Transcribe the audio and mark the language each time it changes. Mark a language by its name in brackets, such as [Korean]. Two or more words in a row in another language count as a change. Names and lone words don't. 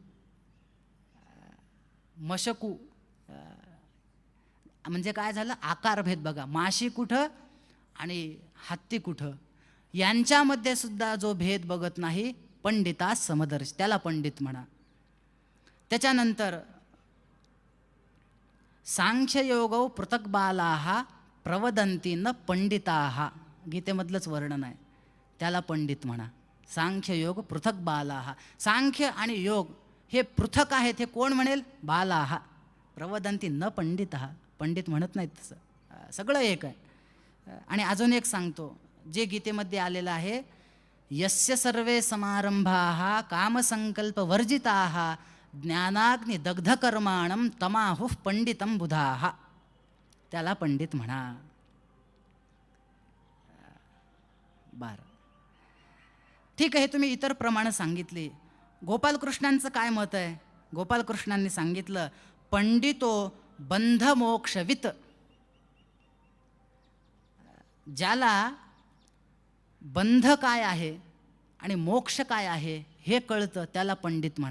[Marathi] मशकू म्हणजे काय झालं, आकारभेद बघा. माशी कुठं आणि हत्ती कुठं, यांच्यामध्ये सुद्धा जो भेद बघत नाही, [Sanskrit] पंडिता समदर्श, [Marathi] त्याला पंडित म्हणा. त्याच्यानंतर [Sanskrit] सांख्ययोगौ पृथक बालाः प्रवदन्ति न पंडिताः, [Marathi] गीतेमधलंच वर्णन आहे, त्याला पंडित म्हणा. [Sanskrit] सांख्ययोग पृथक बालाः, [Marathi] सांख्य आणि योग हे पृथक आहेत, हे कोण म्हणेल, बालाः. [Sanskrit] प्रवदन्ति न पंडितः, [Marathi] पंडित म्हणत नाहीत तसं, सगळं एक आहे. आणि अजून एक सांगतो जे गीतेमध्ये आलेलं आहे, [Sanskrit] यस्य सर्वे समारंभाः कामसंकल्पवर्जिताः ज्ञानाग्नि दग्धकर्माणं तमाहुः पंडितं बुधाः, [Marathi] त्याला पंडित म्हणा. 12. ठीक आहे, तुम्ही इतर प्रमाण सांगितले. गोपालकृष्णांचं काय मत आहे? गोपालकृष्णांनी सांगितलं, [Sanskrit] पंडितो बंधमोक्षवित, [Marathi] ज्याला बंध काय आहे आणि मोक्ष काय आहे हे कळतं त्याला पंडित म्हणा.